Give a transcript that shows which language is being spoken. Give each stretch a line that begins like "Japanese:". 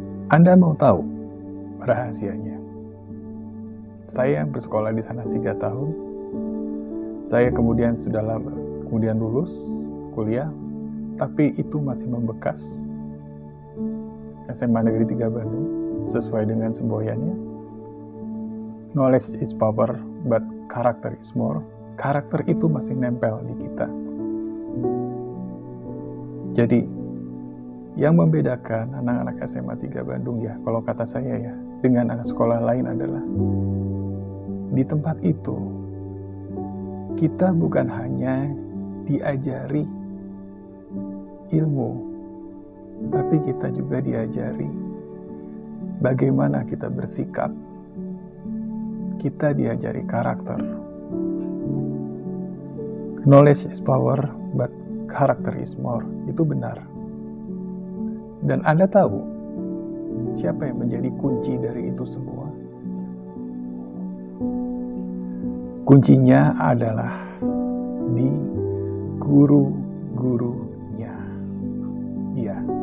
Indonesian: Anda mau tahu rahasianya? Saya bersekolah di sana 3 tahun. Saya kemudian lulus kuliah, tapi itu masih membekas. SMA Negeri 3 Bandung sesuai dengan semboyannya.
English: Knowledge is power, but character is more.
Indonesian: Karakter itu masih nempel di kita. Jadi, yang membedakan anak-anak SMA 3 Bandung ya, kalau kata saya ya, dengan anak sekolah lain adalah di tempat itu kita bukan hanya diajari ilmu, tapi kita juga diajari bagaimana kita bersikap. Kita diajari karakter.
English: Knowledge is power, but character is more.
Indonesian: Itu benar. Dan Anda tahu siapa yang menjadi kunci dari itu semua? Kuncinya adalah di guru-gurunya. Iya.